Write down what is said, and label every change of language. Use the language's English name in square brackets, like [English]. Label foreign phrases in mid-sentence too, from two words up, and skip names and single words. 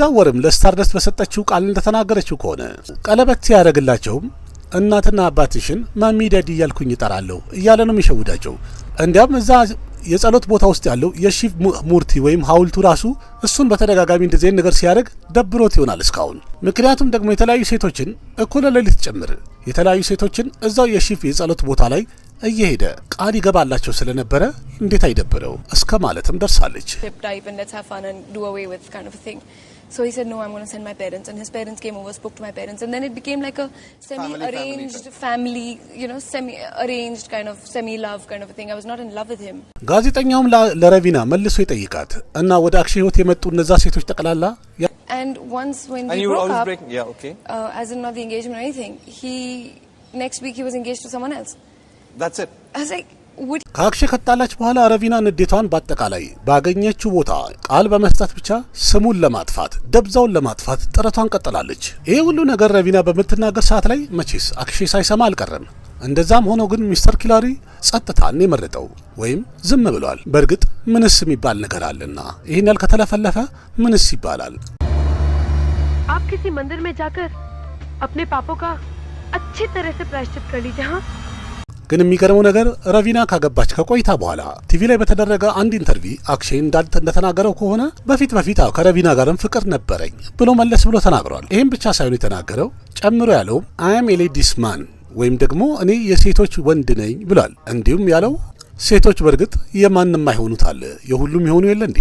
[Amharic] ወርም ለስታርደስት በሰጠችው ቃል እንደተናገረችው ከሆነ ቀለበት ሲያደርግላቸውም እናትና አባትሽን [English] mummy daddy [Amharic] እያልኩኝ እጠራለሁ እያለ ነው የሚሸውዳቸው። እንዲያም እዛ የጸሎት ቦታ ውስጥ ያለው የሺቭ ሙርቲ ወይም ሐውልቱ ራሱ እሱን በተደጋጋሚ እንደዚህ ነገር ሲያደርግ ደብሮት ይሆናል እስካሁን። ምክንያቱም ደግሞ የተለያዩ ሴቶችን እኩለ ሌሊት ጭምር የተለያዩ ሴቶችን እዛው የሺቭ የጸሎት ቦታ ላይ እየሄደ ቃል ይገባላቸው ስለነበረ እንዴት አይደብረው እስከ ማለትም ደርሳለች። [English] So he said, no, I'm going to send my parents. And his parents came over, spoke to my parents. And then it became like a semi-arranged family, you know, semi-arranged kind of semi-love kind of a thing. I was not in love with him. [Amharic] ጋዜጠኛውም ለረቪና መልሶ ይጠይቃት እና ወደ አክሼ ህይወት የመጡ እነዛ ሴቶች ጠቅላላ [English] And once when we broke up, as in not the engagement or anything, next week he was engaged to someone else. That's it. I was like, [Amharic] ከአክሼ ከጣላች በኋላ ረቪና ንዴቷን በአጠቃላይ ባገኘችው ቦታ ቃል በመስጠት ብቻ ስሙን ለማጥፋት ደብዛውን ለማጥፋት ጥረቷን ቀጥላለች። ይሄ ሁሉ ነገር ረቪና በምትናገር ሰዓት ላይ መቼስ አክሼ ሳይሰማ አልቀረም። እንደዛም ሆኖ ግን ሚስተር ኪላሪ ጸጥታን የመረጠው ወይም ዝም ብሏል። በእርግጥ ምንስ የሚባል ነገር አለና ይሄን ያል ከተለፈለፈ ምንስ ይባላል? [Hindi] आप किसी मंदिर में जाकर अपने पापों का अच्छी तरह से प्रायश्चित कर लीजिए। हाँ [Amharic] ግን የሚገርመው ነገር ረቪና ካገባች ከቆይታ በኋላ ቲቪ ላይ በተደረገ አንድ ኢንተርቪው አክሼ እንደተናገረው ከሆነ በፊት ከረቪና ጋርም ፍቅር ነበረኝ ብሎ መለስ ብሎ ተናግሯል። ይህም ብቻ ሳይሆን የተናገረው ጨምሮ ያለው [English] I am a ladies man [Amharic] ወይም ደግሞ እኔ የሴቶች ወንድ ነኝ ብሏል። እንዲሁም ያለው ሴቶች በእርግጥ የማንም አይሆኑት አለ የሁሉም ይሆኑ የለ እንዴ?